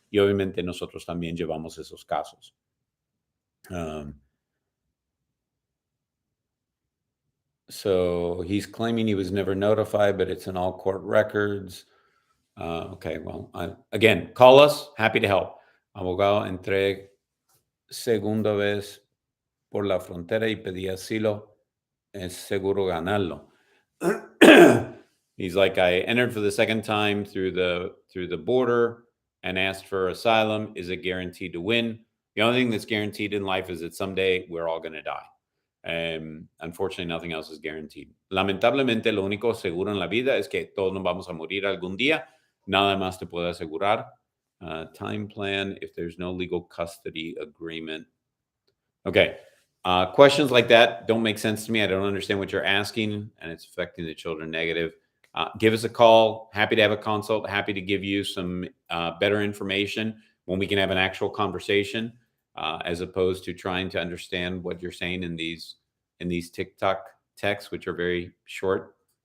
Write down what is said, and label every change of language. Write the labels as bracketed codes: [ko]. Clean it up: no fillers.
[es] Y obviamente nosotros también llevamos esos casos. [en] So he's claiming he was never notified, but it's in all court records. Okay, well, again, call us. Happy to help. [es] Abogado, entré segunda vez por la frontera y pedí asilo. Es seguro ganarlo. [en] He's like, I entered for the second time through the border and asked for asylum. Is it guaranteed to win? The only thing that's guaranteed in life is that someday we're all going to die. Unfortunately, nothing else is guaranteed. [es] Lamentablemente, lo único seguro en la vida es que todos nos vamos a morir algún día. Nada más te puedo asegurar. [en] Time plan if there's no legal custody agreement. Okay. Questions like that don't make sense to me. I don't understand what you're asking, and it's affecting the children negative. Give us a call. Happy to have a consult. Happy to give you some better information when we can have an actual conversation, as opposed to trying to understand what you're saying in these TikTok texts, which are very short.